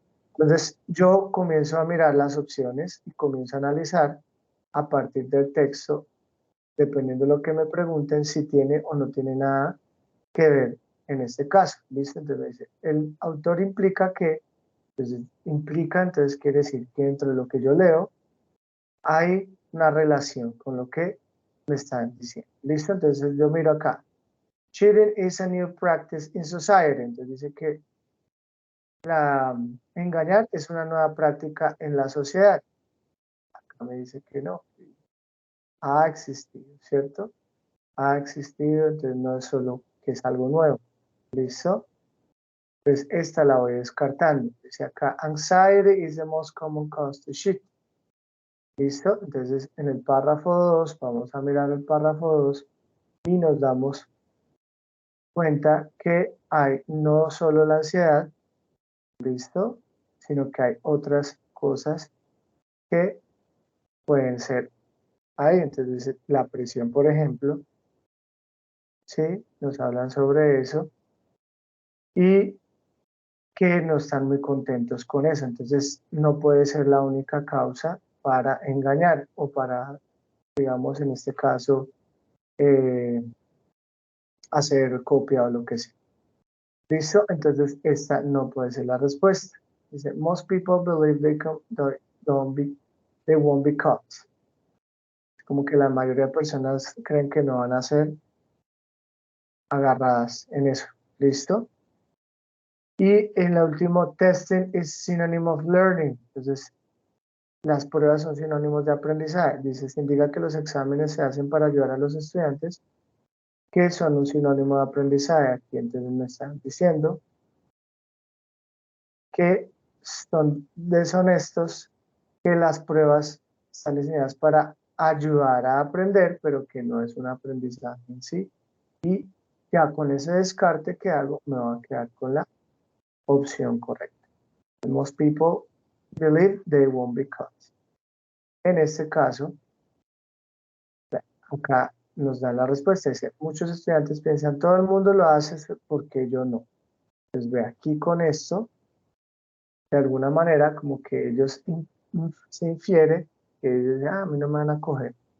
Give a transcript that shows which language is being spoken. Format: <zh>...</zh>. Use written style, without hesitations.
<es>Entonces, yo comienzo a mirar las opciones y comienzo a analizar a partir del texto, dependiendo de lo que me pregunten, si tiene o no tiene nada que ver en este caso. ¿Listo? Entonces me dice, el autor implica que, entonces implica, entonces quiere decir que dentro de lo que yo leo hay una relación con lo que me están diciendo. ¿Listo? Entonces yo miro acá.</es> <en>Cheating is a new practice in society.</en> <es>Entonces dice que engañar es una nueva práctica en la sociedad. Acá me dice que no. Ha existido, ¿cierto? Ha existido, entonces no es solo que es algo nuevo. ¿Listo? Pues esta la voy descartando. Dice acá,</es> <en>anxiety is the most common cause to cheat.</en> <es>¿Listo? Entonces en el párrafo 2, vamos a mirar el párrafo 2 y nos damos cuenta que hay no solo la ansiedad, ¿listo? Sino que hay otras cosas que pueden ser ahí. Entonces dice la presión, por ejemplo, ¿sí? Nos hablan sobre eso y que no están muy contentos con eso. Entonces no puede ser la única causa para engañar o para, digamos, en este caso, hacer copia o lo que sea. ¿Listo? Entonces esta no puede ser la respuesta.</es> <en>Dice, most people believe they won't be caught.</en> <es>Como que la mayoría de personas creen que no van a ser agarradas en eso. ¿Listo? Y en el último,</es> <en>testing is synonym of learning.</en> <es>Entonces, las pruebas son sinónimos de aprendizaje. Dice, se indica que los exámenes se hacen para ayudar a los estudiantes que son un sinónimo de aprendizaje. Aquí entonces me están diciendo que son deshonestos, que las pruebas están diseñadas para ayudar a aprender, pero que no es un aprendizaje en sí. Y ya con ese descarte que hago, me voy a quedar con la opción correcta.</es> <en>Most people believe they won't be caught.</en> <es>En este caso, acá nos dan la respuesta. Dice, muchos estudiantes piensan, todo el mundo lo hace, ¿por qué yo no? Entonces ve aquí con esto, de alguna manera como que ellos se infiere que ellos dicen, a mí no me van a coger.</es>